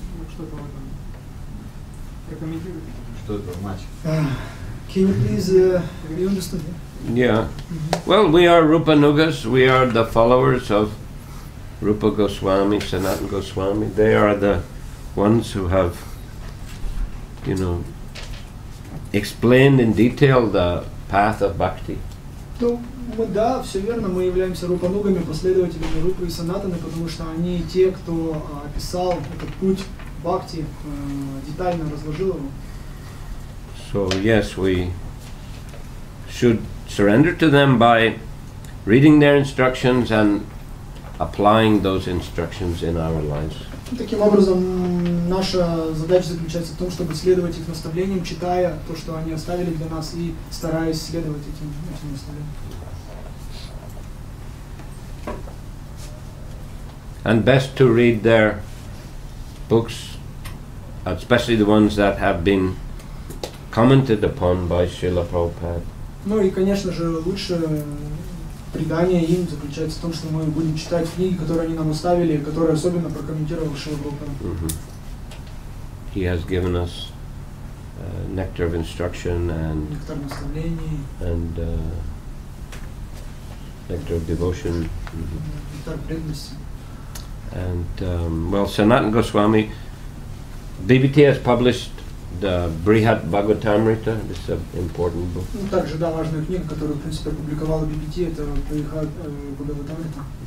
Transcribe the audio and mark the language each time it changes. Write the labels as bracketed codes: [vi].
[ru] Что-то в этом прокомментируйте. Что это значит? [en] Can you please, you understand? Yeah. Well, we are Rupanugas. We are the followers of Rupa Goswami, Sanatana Goswami. They are the ones who have, explained in detail the path of bhakti. [ru] Ну, да, все верно, мы являемся рупанугами, последователями Рупы и Санатаны, потому что они те, кто описал этот путь бхакти, детально разложил его. [en] So yes, we should surrender to them by reading their instructions and applying those instructions in our lives. [ru] Таким образом, наша задача заключается в том, чтобы следовать их наставлениям, читая то, что они оставили для нас, и стараясь следовать этим наставлениям. [en] And best to read their books, especially the ones that have been commented upon by Srila Prabhupada. [ru] Ну и, конечно же, лучше предание им заключается в том, что мы будем читать книги, которые они нам оставили, которые особенно прокомментировал Шрила Прабхупада. [en] He has given us nectar of instruction and [ru] Нектар наставлений, [en] nectar of devotion. [ru] нектар преданности. [en] And well, Sanatana Goswami, BBT has published the Brihat Bhagavatamrita. This is an important book. [ru] Ну, также, да, важная книга, которую, в принципе, опубликовала BBT, это Прабхавишну Бхагаватамрита.